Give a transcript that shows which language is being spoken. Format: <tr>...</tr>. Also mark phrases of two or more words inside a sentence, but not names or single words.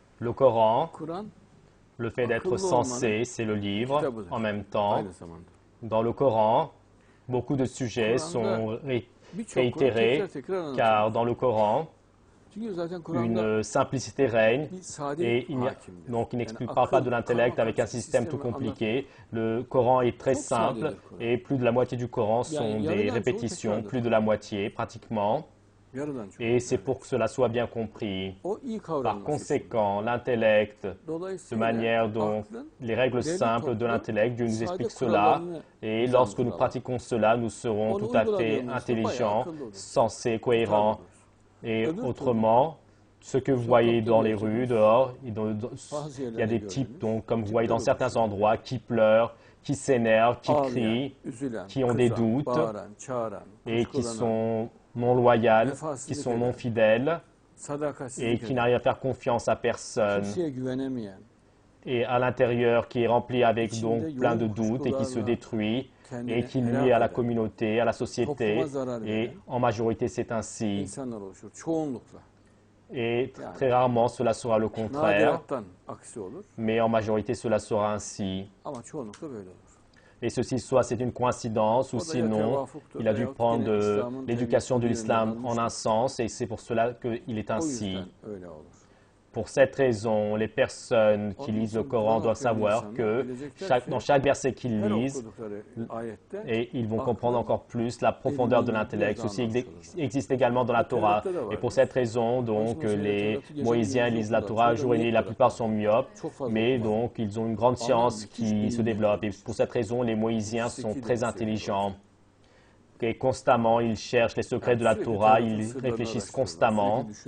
<fr>Le Coran,</fr> <tr>Kur'an</tr> <fr>le fait d'être</fr> <tr>akıllı</tr> <fr>sensé,</fr> <tr>olmanın</tr> <fr>c'est le livre.</fr> <tr>kitabıdır</tr> <fr>En même temps,</fr> <tr>aynı zamanda.</tr> <fr>dans le Coran, beaucoup de sujets</fr> <tr>Kur'an'da</tr> <fr>sont</fr> <tr>birçok konu tekrar</tr> <fr>réitérés,</fr> <tr>tekrar</tr> <fr>car</fr> <tr>anlatılır.</tr> <fr>dans le Coran,</fr> <tr>Çünkü zaten Kur'an'da</tr> <fr>une simplicité règne</fr> <tr>bir sadelik</tr> <fr>et</fr> <tr>hakimdir.</tr> <fr>donc il</fr> <tr>Yani</tr> <fr>parle pas</fr> <tr>akıl,</tr> <fr>de</fr> <tr>karma</tr> <fr>l'intellect avec un</fr> <tr>karışık</tr> <fr>système tout</fr> <tr>sistemi anlatmıyor.</tr> <fr>compliqué. Le Coran est très</fr> <tr>Çok</tr> <fr>simple</fr> <tr>sadedir Kur'an.</tr> <fr>et plus de la moitié du Coran sont</fr> <tr>Yani</tr> <fr>des</fr> <tr>yarıdan çoğu</tr> <fr>répétitions,</fr> <tr>tekrardır.</tr> <fr>plus de la moitié pratiquement.</fr> <tr>Yarıdan çoğu.</tr> <fr>Et c'est pour que cela soit bien compris.</fr> <tr>O iyi</tr> <fr>Par</fr> <tr>kavranması için.</tr> <fr>conséquent, l'intellect, de</fr> <tr>Dolayısıyla</tr> <fr>manière dont</fr> <tr>aklın</tr> <fr>les règles</fr> <tr>derli</tr> <fr>simples de</fr> <tr>toplu</tr> <fr>l'intellect, Dieu nous</fr> <tr>sade</tr> <fr>explique cela.</fr> <tr>kurallarını</tr> <fr>Et</fr> <tr>biz</tr> <fr>lorsque nous</fr> <tr>anlatalım.</tr> <fr>pratiquons cela, nous serons</fr> <tr>Onu</tr> <fr>tout à fait</fr> <tr>uyguladığımızda bayağı</tr> <fr>intelligents,</fr> <tr>akıllı oluruz.</tr> <fr>sensés, cohérents.</fr> <tr>Tutarlı</tr> <fr>Et</fr> <tr>oluruz.</tr> <fr>autrement, ce que vous voyez dans les rues, dehors, il y a des types, donc, comme vous voyez dans certains endroits, qui pleurent, qui s'énervent, qui</fr> <tr>Ağlayan,</tr> <fr>crient,</fr> <tr>üzülen,</tr> <fr>qui ont des</fr> <tr>kızan,</tr> <fr>doutes</fr> <tr>bağıran, çağıran,</tr> <fr>et qui</fr> <tr>kuşkulanan,</tr> <fr>sont non loyales, qui</fr> <tr>vefasızlık</tr> <fr>sont non</fr> <tr>eden,</tr> <fr>fidèles et</fr> <tr>sadakatsizlik</tr> <fr>qui</fr> <tr>eden,</tr> <fr>n'arrivent à faire confiance à personne.</fr> <tr>kimseye güvenemeyen,</tr> <fr>Et à l'intérieur qui est rempli avec</fr> <tr>İçinde</tr> <fr>donc plein de</fr> <tr>yoğun</tr> <fr>doutes et qui se</fr> <tr>kuşkularla</tr> <fr>détruit</fr> <tr>kendini</tr> <fr>et qui</fr> <tr>helak</tr> <fr>nuit à la</fr> <tr>eden</tr> <fr>communauté, à la société.</fr> <tr>topluma zarar</tr> <fr>Et</fr> <tr>veren</tr> <fr>en majorité, c'est ainsi.</fr> <tr>insanlar oluşur. Çoğunlukla.</tr> <fr>Et</fr> <tr>Yani</tr> <fr>très rarement, cela sera le contraire.</fr> <tr>nadirattan aksi olur</tr> <fr>Mais en majorité, cela sera ainsi.</fr> <tr>ama çoğunlukla böyle olur.</tr> <fr>Et ceci, soit c'est une coïncidence, ou</fr> <tr>O da ya</tr> <fr>sinon,</fr> <tr>tevafuktur</tr> <fr>il a dû</fr> <tr>veyahut</tr> <fr>prendre</fr> <tr>yine İslam'ın</tr> <fr>l'éducation de</fr> <tr>tebliğ</tr> <fr>l'islam</fr> <tr>yönünden</tr> <fr>en un</fr> <tr>alınmıştır.</tr> <fr>sens, et c'est pour cela qu'il est</fr> <tr>O</tr> <fr>ainsi.</fr> <tr>yüzden öyle olur.</tr> <fr>Pour cette raison, les personnes qui</fr> <tr>Onun</tr> <fr>lisent le</fr> <tr>için</tr> <fr>Coran</fr> <tr>Kur'an</tr> <fr>doivent</fr> <tr>okuyan</tr> <fr>savoir</fr> <tr>insanlar</tr> <fr>que</fr> <tr>bilecekler</tr> <fr>dans</fr> <tr>ki</tr> <fr>chaque verset qu'ils</fr> <tr>her</tr> <fr>lisent,</fr> <tr>okudukları ayette</tr> <fr>et ils vont comprendre</fr> <tr>aklın</tr> <fr>encore plus la profondeur de l'intellect. Ceci existe également dans la Torah. Et pour cette raison, donc, les Moïsiens lisent la Torah jour et nuit. La plupart sont myopes, mais donc, ils ont une grande science qui se développe. Et pour cette raison, les Moïsiens sont très intelligents. Et constamment, ils cherchent les secrets de la Torah, ils réfléchissent constamment.</fr>